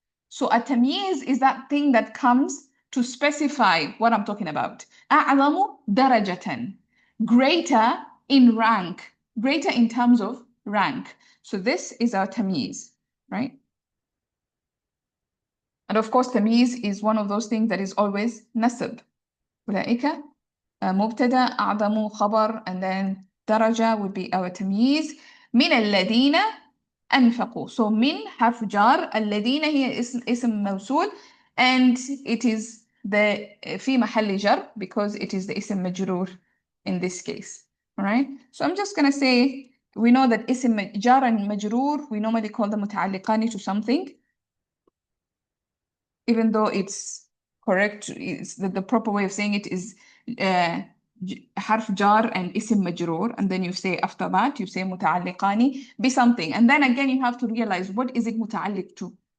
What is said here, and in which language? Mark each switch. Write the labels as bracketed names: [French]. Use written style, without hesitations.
[English] So a tamyiz is that thing that comes to specify what I'm talking about. [Arabic] أعظم درجة, [English] greater in rank, greater in terms of rank. So this is our tamyiz, right? And of course, tamyiz is one of those things that is always nasab. [Arabic] أولئك مبتدأ أعظم خبر, [English] and then [Arabic] درجة [English] would be our [Arabic] تمييز. من الذين أنفقوا. [English] So [Arabic] من حرف جار, الذين هي اسم موصول, [English] and it is the [Arabic] في محل جر [English] because it is the اسم مجرور in this case. All right? So I'm just going to say, we know that اسم جار and مجرور, we normally call them متعلقان to something, even though it's correct, it's the proper way of saying it is حرف جار and اسم مجرور, and then you say after that you say متعلقان be something, and then again you have to realize what is it متعلق to.